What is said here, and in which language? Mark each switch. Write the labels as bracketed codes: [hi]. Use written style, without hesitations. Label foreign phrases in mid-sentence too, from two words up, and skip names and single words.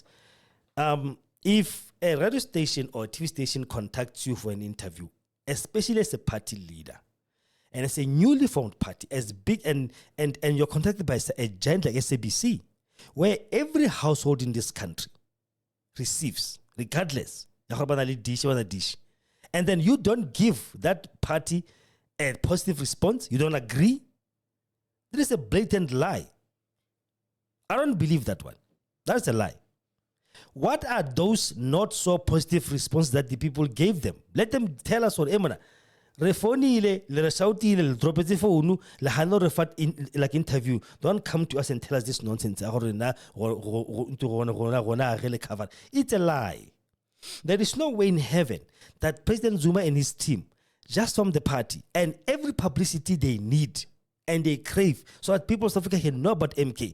[en] If a radio station or a TV station contacts you for an interview, especially as a party leader, and it's a newly formed party, as big and you're contacted by a giant like SABC, where every household in this country receives, regardless, and then you don't give that party a positive response, you don't agree, there is a blatant lie. I don't believe that one. That's a lie. What are those not so positive responses that the people gave them? Let them tell us what emana. [st] Re phonile, le re shoutile, le dropetse phone, le hano re [en] fat in like interview. Don't come to us and tell us this nonsense. It's a lie. There is no way in heaven that President Zuma and his team, just from the party and every publicity they need and they crave so that people of South Africa can know about MK.